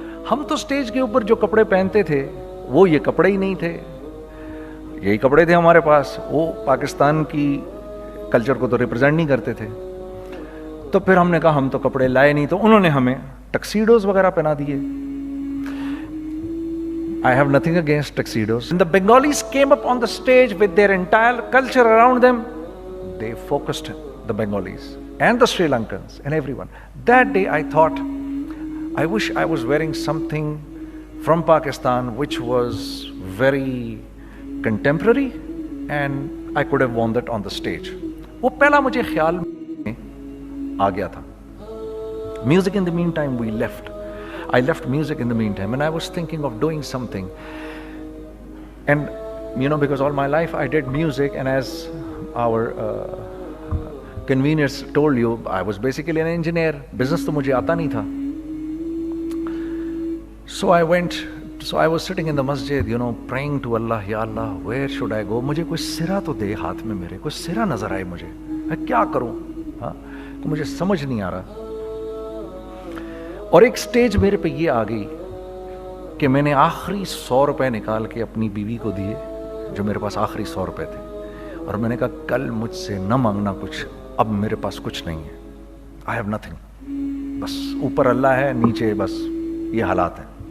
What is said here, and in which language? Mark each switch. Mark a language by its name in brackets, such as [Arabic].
[Urdu] ہم تو سٹیج کے اوپر جو کپڑے پہنتے تھے وہ یہ کپڑے ہی نہیں تھے, یہی کپڑے تھے ہمارے پاس, وہ پاکستان کی کلچر کو تو ریپرزینٹ نہیں کرتے تھے. تو پھر ہم نے کہا ہم تو کپڑے لائے نہیں, تو انہوں نے ہمیں ٹکسیڈوز وغیرہ پہنا دیے. [English] I have nothing against tuxedos. And the Bengalis came up on the stage with their entire culture around them. They focused the Bengalis and the Sri Lankans and everyone. That day I thought, I wish I was wearing something from Pakistan which was very contemporary and I could have worn that on the stage. [Urdu] وہ پہلا مجھے خیال میں آ گیا تھا. [English] Music in the meantime we left. I left music in the meantime and I was thinking of doing something. And because all my life I did music, and as our conveners told you, I was basically an engineer. [Urdu] Business to mujhe aata nahi tha. [English] So I was sitting in the masjid, praying to Allah, Ya Allah, where should I go? [Urdu] مجھے کوئی سرا تو دے ہاتھ میں, میرے کوئی سرا نظر آئے مجھے, میں کیا کروں, تو مجھے سمجھ نہیں آ رہا. اور ایک سٹیج میرے پہ یہ آ گئی کہ میں نے آخری 100 روپے نکال کے اپنی بیوی کو دیے, جو میرے پاس آخری 100 روپے تھے, اور میں نے کہا کل مجھ سے نہ مانگنا کچھ, اب میرے پاس کچھ نہیں ہے, I have nothing, بس اوپر اللہ ہے, نیچے بس یہ حالات ہیں.